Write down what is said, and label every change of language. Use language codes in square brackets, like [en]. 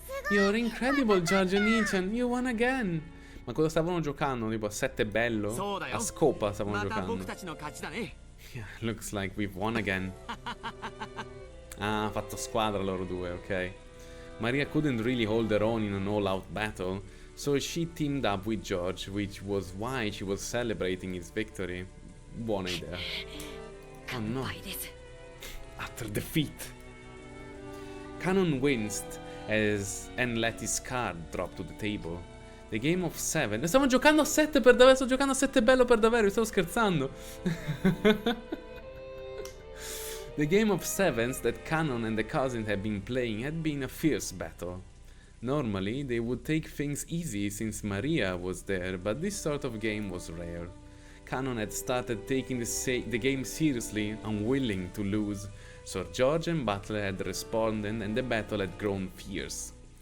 [en] You're incredible, George Onichan. You won again. [it] Ma cosa stavano giocando? Tipo a 7 bello? A scopa stavano giocando. [en] Yeah, looks like we've won again. [it] Ah, ha fatto squadra loro due, ok. [en] Maria couldn't really hold her own in an all-out battle, so she teamed up with George, which was why she was celebrating his victory. [it] Buona idea. [en] Oh no. Utter defeat. Canon winced and let his card drop to the table. The game of 7. [it] Stiamo giocando a 7 per davvero. Sto giocando a 7 bello per davvero. Stavo scherzando. [en] The game of 7s that Canon and the cousin had been playing had been a fierce battle. Normally, they would take things easy since Maria was there, but this sort of game was rare. Canon had started taking the game seriously, unwilling to lose, so George and Butler had responded and the battle had grown fierce.